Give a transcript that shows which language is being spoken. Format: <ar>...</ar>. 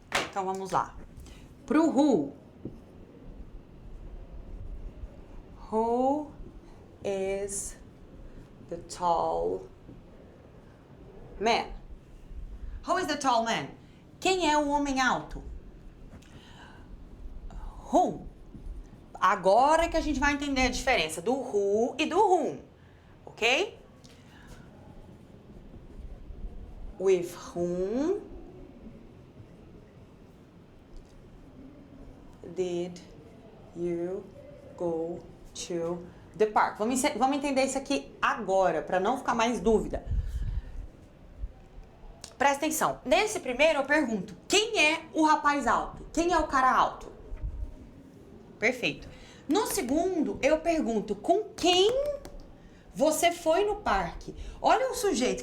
<pt>Então, vamos lá. Pro</pt> <en>who is the tall man? Who is the tall man?</en> <pt>Quem é o homem alto?</pt> <en>Whom.</en> <pt>Agora que a gente vai entender a diferença do who e do whom, ok?</pt> <en>With whom did you go to the park?</en> <pt>Vamos entender isso aqui agora, para não ficar mais dúvida. Presta atenção. Nesse primeiro eu pergunto, quem é o rapaz alto? Quem é o cara alto? Perfeito. No segundo, eu pergunto, com quem você foi no parque? Olha o sujeito.</pt>